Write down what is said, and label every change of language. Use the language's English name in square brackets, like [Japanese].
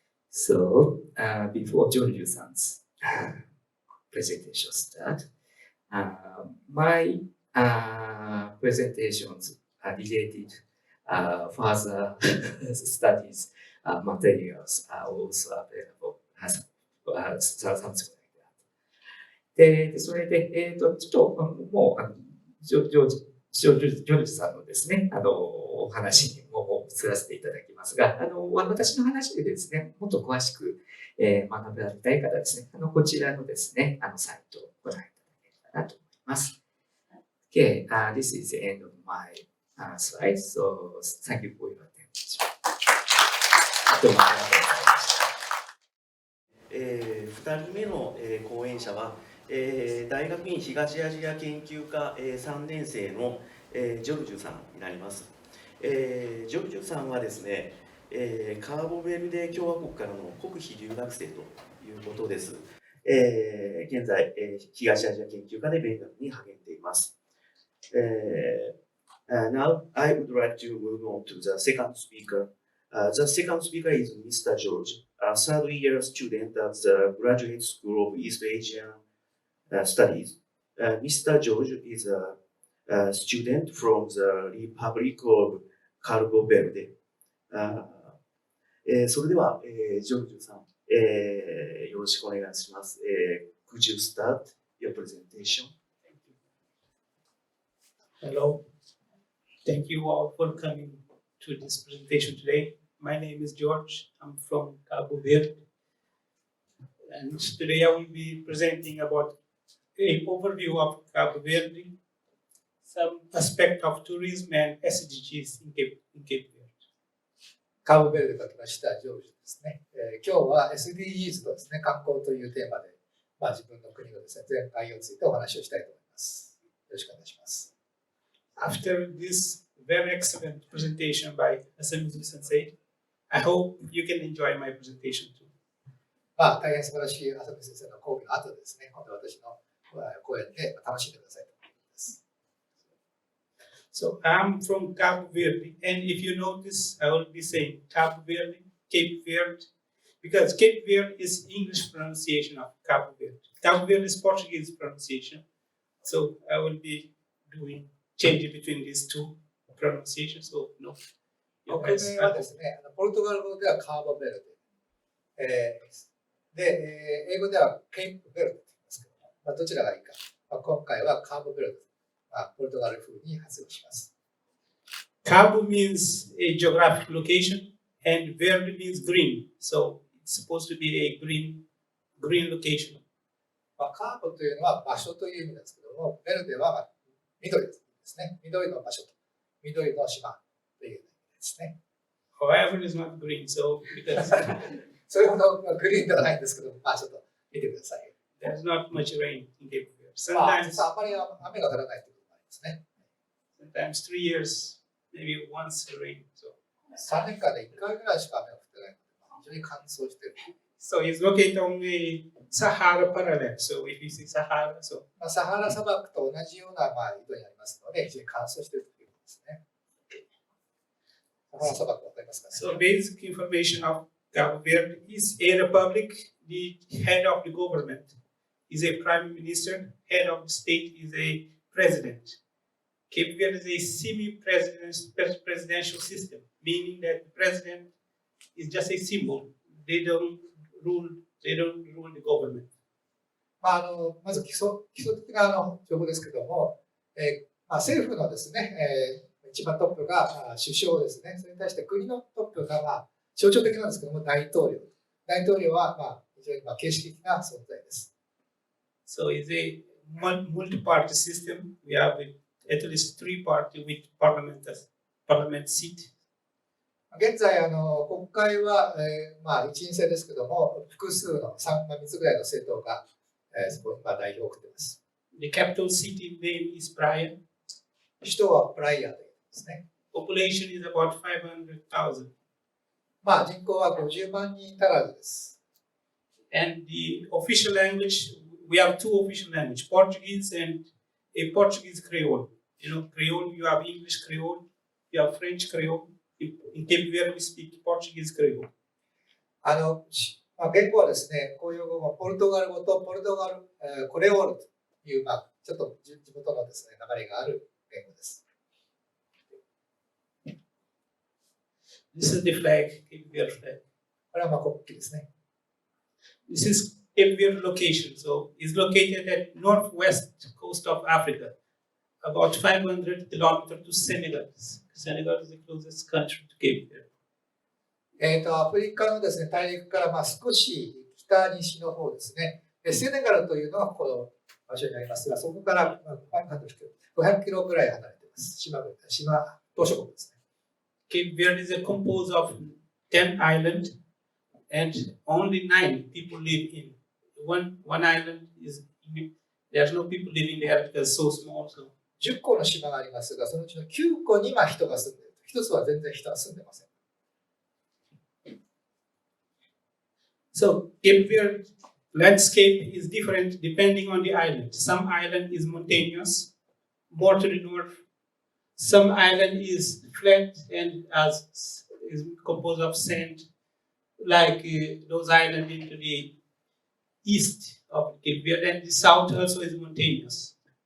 [English] So, before George-san's presentation start, my presentations are related further studies materials are also available as something like that. [Japanese] で、それで、ちょっと、もう、ジョージさんのですね、お話にも移らせていただきますが、私の話でですね、もっと詳しく、学びたい方はですね、こちらのですね、サイトをご覧いただければなと思います。 [English] Okay, this is the end of my slide, so thank you for your attention. [Japanese] 2人目の講演者は、大学院東アジア研究科3年生のジョルジュさんになります。ジョルジュさんはですね、カーボベルデ共和国からの国費留学生ということです。現在、東アジア研究科で勉学に励んでいます。 [English] Now, I would like to move on to the second speaker. The second speaker is Mr. George, a third-year student at the Graduate School of East Asian Studies. Mr. George is a student from the Republic of Cabo Verde. [Japanese] それでは、ジョルジュさん、よろしくお願いします。 [English] Could you start your presentation? Hello. Thank you all for coming to this presentation today. My name is George. I'm from Cabo Verde. And today I will be presenting about an overview of Cabo Verde, some aspect of tourism and SDGs in Cape Verde. [Japanese] カーボベルデから来ましたジョージですね。今日は SDGs とですね、観光というテーマで、自分の国のですね、全体についてお話をしたいと思います。よろしくお願いします。 [English] After this very excellent presentation by Asamizu Sensei, I hope you can enjoy my presentation too. [Japanese] 大変素晴らしい浅見先生の講義の後ですね、今度私の講演で楽しんでくださいと思います。 [English] So I'm from Cabo Verde, and if you notice, I will be saying Cabo Verde, Cape Verde, because Cape Verde is English pronunciation of Cabo Verde. Cabo Verde is Portuguese pronunciation, so I will be doing change between these two pronunciations. So no. [Japanese] 国名はですね、ポルトガル語ではカーボベルデ、で、英語ではケープベルデと言いますけども、どちらがいいか、今回はカーボベルデ、ポルトガル風に発音します。 [English] Cabo means a geographic location, and verde means green. So it's supposed to be a green location. [Japanese] カーボというのは場所という意味ですけども、ベルデは緑ですね。緑の場所と、緑の島という意味ですね。 [English] However, it's not green, so because [Japanese] それほどグリーンではないんですけど、ちょっと見てください。 [English] there's not much rain in Cape Verde. [Japanese] 実はあまり雨が降らないということもありますね。 [English] Sometimes 3 years, maybe once rain. So [Japanese] 3年間で1回ぐらいしか雨が降ってないので、非常に乾燥している。 [English] So it's located on the Sahara parallel. So if you see Sahara, so [Japanese] サハラ砂漠と同じような緯度にありますので、非常に乾燥しているということですね。サハラ砂漠わかりますかね。 [English] So basic information of Cabo Verde is a republic. The head of the government is a prime minister. Head of the state is a president. Cape Verde is a semi-presidential system, meaning that the president is just a symbol. They don't rule the government. [Japanese] まず基礎的な情報ですけども、政府のですね、一番トップが首相ですね。それに対して国のトップが象徴的なんですけども、大統領。大統領は非常に形式的な存在です。 [English] So it's a multi-party system. We have at least 3 parties with parliament seat. [Japanese] 現在国会は一院制ですけども、複数の3つぐらいの政党がそこに代表を送っています。 [English] The capital city name is Praia. [Japanese] 首都はプライアというですね。 [English] Population is about 500,000. [Japanese] まあ人口は50万人足らずです。 [English] And the official language, we have two official languages, Portuguese and a Portuguese Creole. You know, Creole, you have English Creole, you have French Creole. In Cape Verde, we speak Portuguese Creole. [Japanese] 言語はですね、公用語はポルトガル語とポルトガル、コレオールという、ちょっと地元のですね、流れがある言語です。 [English] This is the flag, Cape Verde flag. [Japanese] これは国旗ですね。 [English] This is Cape Verde location. So it's located at northwest coast of Africa, about 500 kilometers to Senegal. Senegal is the closest country to Cape Verde. [Japanese] アフリカのですね、大陸から少し北西の方ですね。セネガルというのはこの場所になりますが、そこから500キロぐらい離れています。島島国ですね。 [English] Cape Verde is composed of 10 islands and only 9 people live in. One island is there's no people living there because it's so small. So [Japanese] 10個の島がありますが、そのうちの9個に人が住んでいる。 1つは全然人は住んでません。 [English] So Cape Verde landscape is different depending on the island. Some island is mountainous, more to the north. Some island is flat and is composed of sand, like those islands into the east of Cape Verde, and the south also is mountainous.